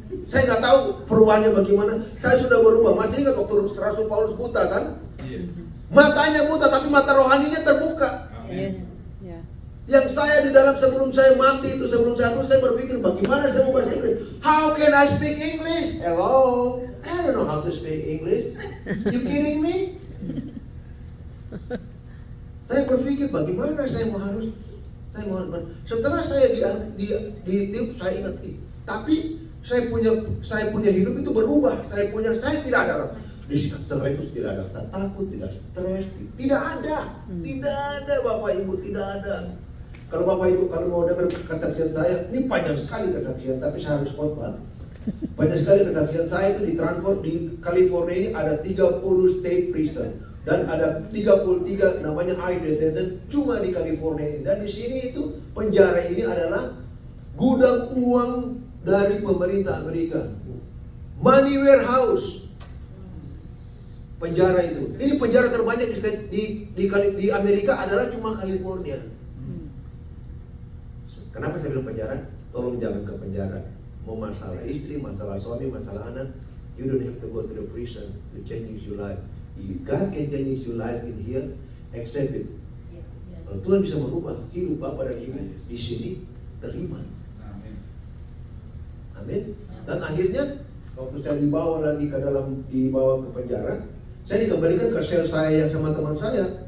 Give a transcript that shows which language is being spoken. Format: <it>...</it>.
<id>Saya nggak tahu perubahannya bagaimana. Saya sudah berubah. Masih ingat waktu Rasul Paulus buta kan?</id> <en>Yes.</en> <id>Matanya buta, tapi mata rohaninya terbuka.</id> <en>Yes. Yeah.</en> <id>Yang saya di dalam sebelum saya mati itu, sebelum saya berpikir bagaimana saya mau bahasa Inggris.</id> <en>How can I speak English? Hello, I don't know how to speak English. You kidding me?</en> <id>Saya berpikir bagaimana saya mau harus. Setelah saya di tim, saya ingat, tapi saya punya hidup itu berubah. Saya tidak ada rasa. Setelah itu tidak ada rasa takut, tidak stres, tidak ada Bapak Ibu, tidak ada. Kalau Bapak Ibu kalau mau dengar kesaksian saya, ini panjang sekali kesaksian, tapi saya harus khotbah. Banyak sekali kesaksian saya itu ditransfer di California ini ada 30 state prison dan ada 33 namanya ICE detention cuma di California ini. Dan di sini itu penjara ini adalah gudang uang dari pemerintah Amerika.</id> <en>Money warehouse.</en> <id>Penjara itu. Ini penjara terbanyak di Amerika adalah cuma California. Kenapa saya bilang penjara? Tolong jangan ke penjara. Mau masalah istri, masalah suami, masalah anak,</id> <en>you don't have to go to the prison to change your life. God can change your life in here, accept it.</en> <id>Kalau Tuhan bisa merubah hidup Bapak dan Ibu di sini, terima. Amin. Dan akhirnya waktu saya dibawa ke penjara, saya dikembalikan ke sel saya yang sama teman saya.</id>